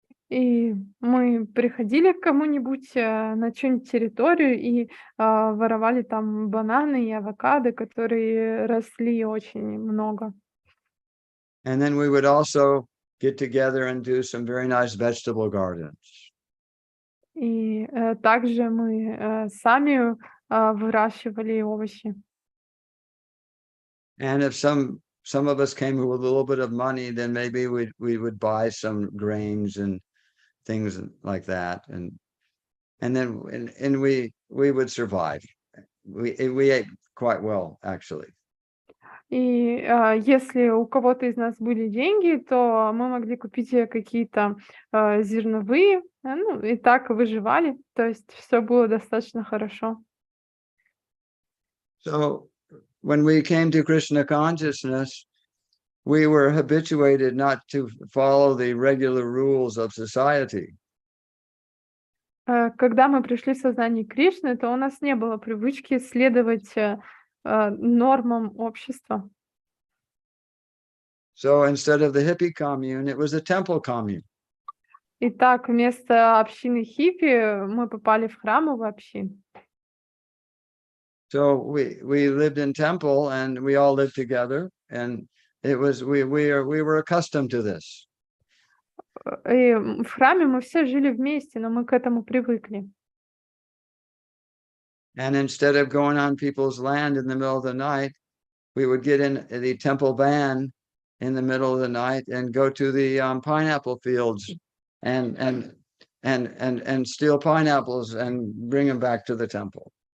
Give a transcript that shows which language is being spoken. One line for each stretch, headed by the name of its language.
Russian: И мы приходили к кому-нибудь на чью-нибудь территорию и воровали там бананы и авокадо, которые росли очень много.
English: And then we would also get together and do some very nice vegetable gardens.
Russian: И также мы сами выращивали овощи.
English: And if some of us came with a little bit of money, then maybe we would buy some grains and things like that, and then we would survive. We ate quite well, actually.
Russian: И если у кого-то из нас были деньги, то мы могли купить какие-то зерновые, ну и так выживали, то есть все было достаточно хорошо.
English: So when we came to Krishna consciousness, we were habituated not to follow the regular rules of society.
Russian: Когда мы пришли в сознание Кришны, то у нас не было привычки следовать нормам общества.
English: So instead of the hippie commune, it was a temple commune.
Russian: Итак, вместо общины хиппи мы попали в храмовую общину.
English: So we lived in temple and we all lived together, and it was we were accustomed to this.
Russian: И в храме мы все жили вместе, но мы к этому привыкли.
English: And instead of going on people's land in the middle of the night, we would get in the temple van in the middle of the night and go to the pineapple fields and steal pineapples and bring them back to the temple.